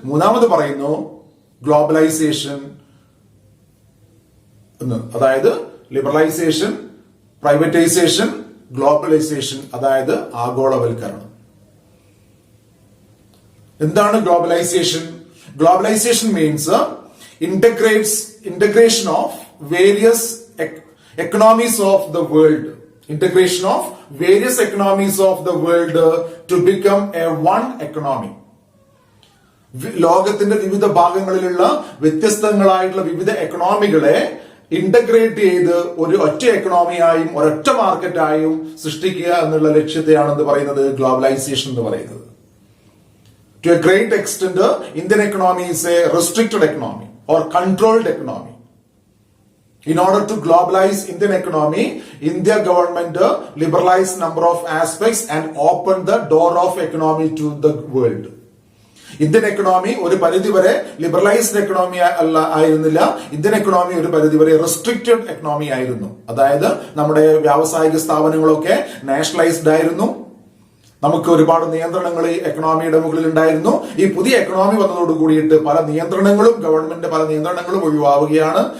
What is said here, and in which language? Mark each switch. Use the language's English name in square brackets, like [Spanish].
[Malayalam] മൂന്നാമത് പറയുന്നു ഗ്ലോബലൈസേഷൻ എന്ന്. അതായത് ലിബറലൈസേഷൻ, പ്രൈവറ്റൈസേഷൻ, ഗ്ലോബലൈസേഷൻ, അതായത് ആഗോളവൽക്കരണം. എന്താണ് globalisation? [English] Globalization means integration of various economies of the world. Integration of various economies of the world to become a one economy. [Malayalam] ലോകത്തിന്റെ വിവിധ ഭാഗങ്ങളിലുള്ള വ്യത്യസ്തങ്ങളായിട്ടുള്ള വിവിധ എക്കണോമികളെ ഇന്റഗ്രേറ്റ് ചെയ്ത് ഒരു ഒറ്റ എക്കണോമിയായും ഒരൊറ്റ മാർക്കറ്റായും സൃഷ്ടിക്കുക എന്നുള്ള ലക്ഷ്യത്തെയാണ് എന്ത് പറയുന്നത്, ഗ്ലോബലൈസേഷൻ എന്ന് പറയുന്നത്. [English] To a great extent, Indian economy is a restricted economy or controlled economy. In order to globalize Indian economy, India government liberalized number of aspects and opened the door of economy to the world. [Malayalam] Indian economy ഒരു പരിധിവരെ liberalised economy ആയിരുന്നില്ല. Indian economy ഒരു പരിധിവരെ restricted economy ആയിരുന്നു. അതായത് നമ്മുടെ വ്യാവസായിക സ്ഥാപനങ്ങളൊക്കെ nationalised ആയിരുന്നു. നമുക്ക് ഒരുപാട് നിയന്ത്രണങ്ങൾ ഈ എക്കണോമിയുടെ മുകളിൽ ഉണ്ടായിരുന്നു. ഈ പുതിയ എക്കണോമി വന്നതോട് കൂടിയിട്ട് പല നിയന്ത്രണങ്ങളും ഗവൺമെന്റ് പല നിയന്ത്രണങ്ങളും ഒഴിവാവുകയാണ്.